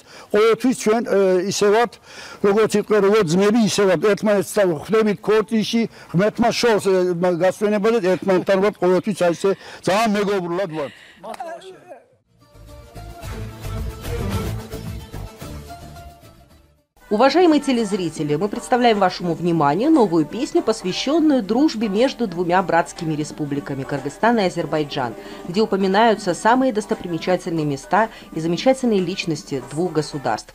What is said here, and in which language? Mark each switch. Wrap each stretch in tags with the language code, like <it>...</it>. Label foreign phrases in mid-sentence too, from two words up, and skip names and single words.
<ka>ყოველთვის ჩვენ ისევად როგორც იყო როგორც ძმები, ისევად ერთმანეთს ხვდებით ქორწილში, ღმერთმა შორს გასვენებაზე ერთმანეთთან ვართ ყოველთვის აი ესე ძალიან მეგობრულად ვართ.</ka> <ru>Уважаемые телезрители, мы представляем вашему вниманию новую песню, посвященную дружбе между двумя братскими республиками Кыргызстан и Азербайджан, где упоминаются самые достопримечательные места и замечательные личности двух государств.</ru>